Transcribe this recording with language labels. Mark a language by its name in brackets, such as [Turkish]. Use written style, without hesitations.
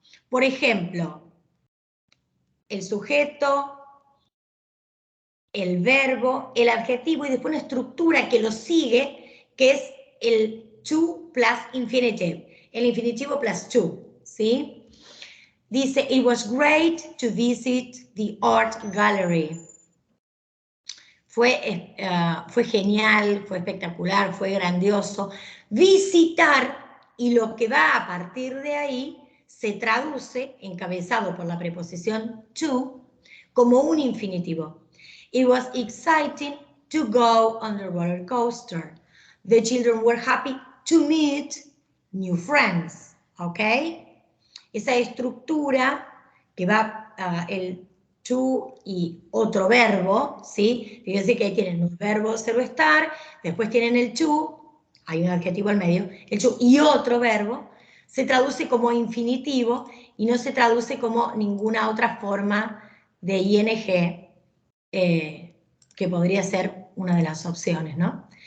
[Spanish] Por ejemplo, el sujeto, el verbo, el adjetivo y después una estructura que lo sigue, que es el [English] to plus infinitive, [Spanish] el infinitivo plus to, ¿sí? Dice, [English] it was great to visit the art gallery. [Spanish] Fue genial, fue espectacular, fue grandioso. Visitar, y lo que va a partir de ahí se traduce, encabezado por la preposición to, como un infinitivo. [English] It was exciting to go on the roller coaster. The children were happy to meet new friends. ¿Ok? [Spanish] Esa estructura que va el to y otro verbo, ¿sí? Fíjense que ahí tienen un verbo ser o estar, después tienen el to, hay un adjetivo al medio, el to y otro verbo, se traduce como infinitivo y no se traduce como ninguna otra forma de ing que podría ser una de las opciones, ¿no?